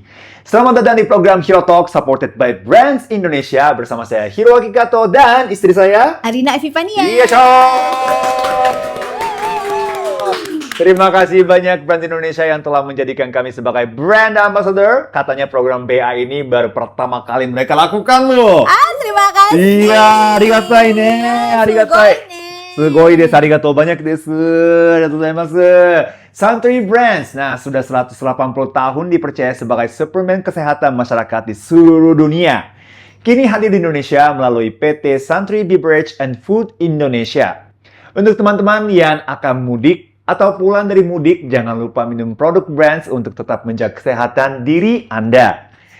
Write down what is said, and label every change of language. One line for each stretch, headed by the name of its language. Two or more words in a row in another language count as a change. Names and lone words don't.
Indonesian: Selamat datang di program Hero Talk
English: supported by
Indonesian: Brands Indonesia bersama saya Hiroaki Kato dan istri saya Arina Evifania. Iya, terima kasih banyak Brands Indonesia yang telah menjadikan kami sebagai
English: brand ambassador.
Indonesian: Katanya program BA ini baru pertama kali mereka lakukan loh. Terima kasih. Iya,
Japanese: ありがたいね。ありがたい. すごいです、ありがとう banyak です。ありがとうございます.
Indonesian: Suntory Brands, nah sudah 180 tahun dipercaya sebagai suplemen kesehatan masyarakat di seluruh dunia. Kini hadir di Indonesia melalui PT Suntory Beverage and Food Indonesia. Untuk teman-teman yang akan mudik atau pulang dari mudik, jangan lupa minum produk Brands untuk tetap menjaga kesehatan diri Anda.